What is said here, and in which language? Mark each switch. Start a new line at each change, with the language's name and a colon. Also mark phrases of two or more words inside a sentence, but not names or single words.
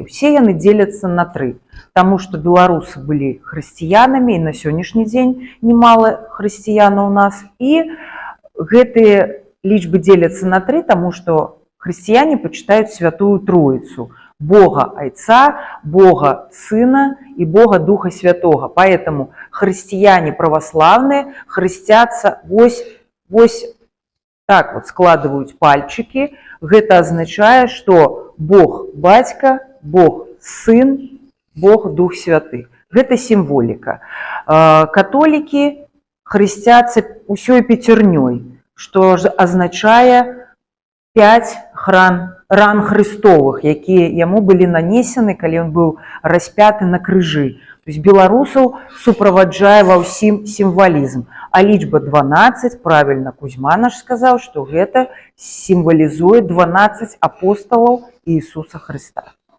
Belarusian: Усе яны дзеляцца на 3. Таму што беларусы былі хрысціянамі, і на сённяшні дзень немало хрысціянаў у нас. І гэтыя лічбы дзеляцца на 3, таму што хрысціяне пачытаюць святую Троіцу. Бога Айца,
Russian: Бога Сына и Бога Духа Святого. Поэтому христиане православные хрестятся вось так вот, складывают пальчики. Это означает, что Бог Батька, Бог Сын, Бог Дух Святы. Это символика. Католики хрестятся
Belarusian: усёй пяцернёй,
Russian: что означает 5 ран Христовых,
Belarusian: якія яму былі нанесены, калі ён быў распяты на крыжы. То есть беларусаў суправаджае ва ўсім сімвалізм. А лічба 12, правильно Кузьма наш сказаў, што гэта сімвалізуе 12 апосталаў Иисуса Христа.